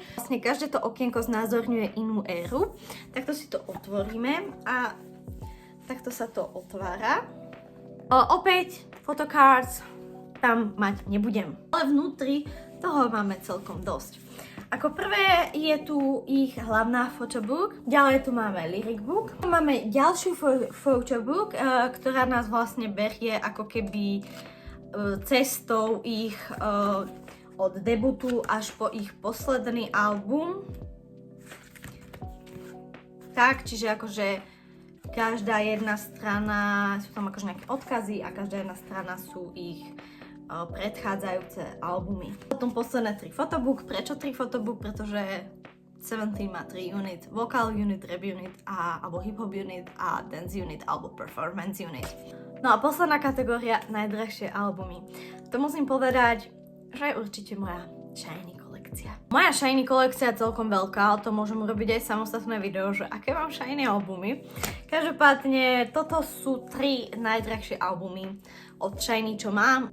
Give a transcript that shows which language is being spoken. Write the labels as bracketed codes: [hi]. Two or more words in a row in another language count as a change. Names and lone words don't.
[sk] Vlastne každé to okienko znázorňuje inú éru. Takto si to otvoríme a takto sa to otvára. Opäť photocards tam mať nebudem, ale vnútri toho máme celkom dosť. Ako prvé je tu ich hlavná photobook, ďalej tu máme [en] lyric book, [sk] máme ďalšiu photobook, ktorá nás vlastne berie ako keby cestou ich od debutu až po ich posledný album. Tak, čiže akože každá jedna strana, sú tam akože nejaké odkazy a každá jedna strana sú ich predchádzajúce albumy. Potom posledné 3 photobook. Prečo 3 photobook? Pretože 17 má 3 unit. [en] Vocal unit, rap unit, alebo hip-hop unit a dance unit, alebo performance unit. [sk] No a posledná kategória, najdrahšie albumy. To musím povedať, že je určite moja Shiny kolekcia. Moja Shiny kolekcia je celkom veľká, o tom môžem urobiť aj samostatné video, že aké mám Shiny albumy. Každopádne, toto sú 3 najdrahšie albumy od Shiny, čo mám.